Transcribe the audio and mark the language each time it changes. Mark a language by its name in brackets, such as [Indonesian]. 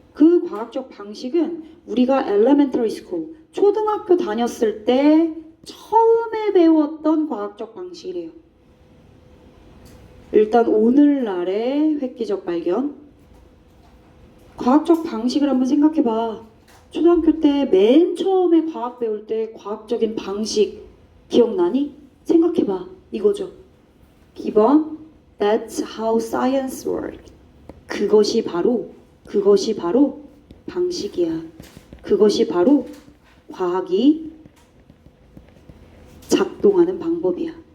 [Korean] 그 과학적 방식은 우리가 [English] elementary school [Korean] 초등학교 다녔을 때 처음에 배웠던 과학적 방식이래요. 일단 오늘날의 획기적 발견. 과학적 방식을 한번 생각해봐. 초등학교 때 맨 처음에 과학 배울 때 과학적인 방식 기억나니? 생각해봐. 이거죠. [English] 기본 That's how science works. [Korean] 그것이 바로 방식이야. 그것이 바로 과학이 작동하는 방법이야.